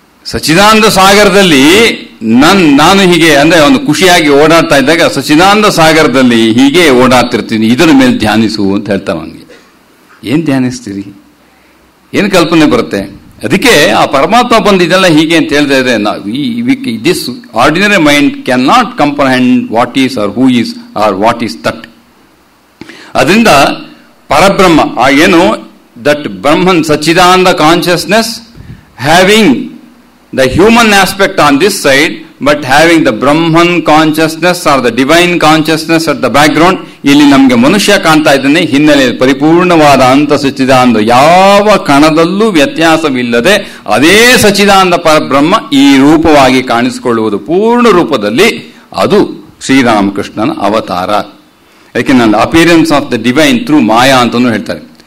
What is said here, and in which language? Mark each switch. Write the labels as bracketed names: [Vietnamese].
[Kannada] ಸಚ್ಚಿದಾನಂದ ಸಾಗರದಲ್ಲಿ ನಾನು ಹೀಗೆ ಅಂದ್ರೆ ಒಂದು ಖುಷಿಯಾಗಿ ಓಡಾಡ್ತಾ ಇದ್ದಾಗ ಸಚ್ಚಿದಾನಂದ ಸಾಗರದಲ್ಲಿ ಹೀಗೆ ಓಡಾಡ್ತಿರ್ತೀನಿ, ಇದರ ಮೇಲೆ ಧ್ಯಾನಿಸು ಅಂತ ಹೇಳ್ತಾನೆ ಅವನಿಗೆ. ಏನ್ ಧ್ಯಾನಿಸ್ತೀರಿ? ಏನ್ ಕಲ್ಪನೆ ಬರುತ್ತೆ? ಅದಕ್ಕೆ ಆ ಪರಮಾತ್ಮ ಬಂದಿದ್ದೆಲ್ಲ ಹೀಗೆ ಅಂತ ಹೇಳ್ತಾ ಇದ್ರೆ [English] This ordinary mind can not comprehend what is or who is or what is that. [Kannada] ಅದರಿಂದ ಪರಬ್ರಹ್ಮ ಏನು [English] That Brahman Sachchidananda consciousness having the human aspect on this side, but having the Brahman consciousness or the divine consciousness at the background. [Kannada] ಇಲ್ಲಿ ನಮಗೆ ಮನುಷ್ಯ ಕಾಣ್ತಾ ಇದ್ದಾನೆ, ಹಿನ್ನೆಲೆ ಪರಿಪೂರ್ಣವಾದ ಅಂತ ಸಚ್ಚಿದಾನಂದ, ಯಾವ ಕಣದಲ್ಲೂ ವ್ಯತ್ಯಾಸವಿಲ್ಲದೆ ಅದೇ ಸಚ್ಚಿದಾನಂದ ಪರಬ್ರಹ್ಮ ಈ ರೂಪವಾಗಿ ಕಾಣಿಸಿಕೊಳ್ಳುವುದು ಪೂರ್ಣ ರೂಪದಲ್ಲಿ. ಅದು ಶ್ರೀರಾಮಕೃಷ್ಣನ ಅವತಾರ. ಯಾಕೆ ನಾನು [English] appearance of the divine through maya [Kannada] ಅಂತಾನು ಹೇಳ್ತಾರೆ.